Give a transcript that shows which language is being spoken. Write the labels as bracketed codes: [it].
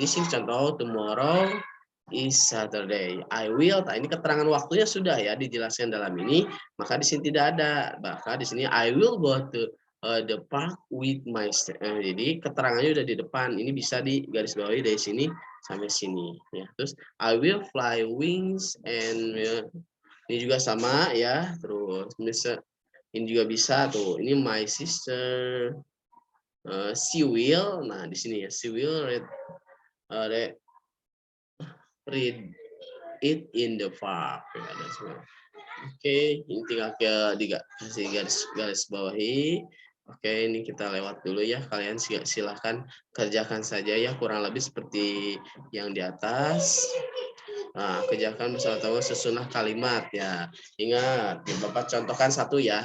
[id] Di sini contoh [en] tomorrow is Saturday. I will. [id] Nah, ini keterangan waktunya sudah ya dijelaskan dalam ini. Maka di sini tidak ada. Maka di sini [en] I will go to the park with my. [id] Jadi keterangannya udah di depan. Ini bisa di garis bawahi dari sini sampai sini. Ya. Terus [en] I will fly wings and [id] ini juga sama ya. Terus ini juga bisa tuh. Ini my sister. [en] She will. [id] Nah di sini ya. [en] She will read it in the park. [id] Oke, ini tinggal dikasih garis bawahi. Oke, ini kita lewat dulu ya. Kalian silahkan kerjakan saja ya, kurang lebih seperti yang di atas. Nah, kerjakan bersama-sama susunah kalimat ya. Ingat, Bapak contohkan satu ya.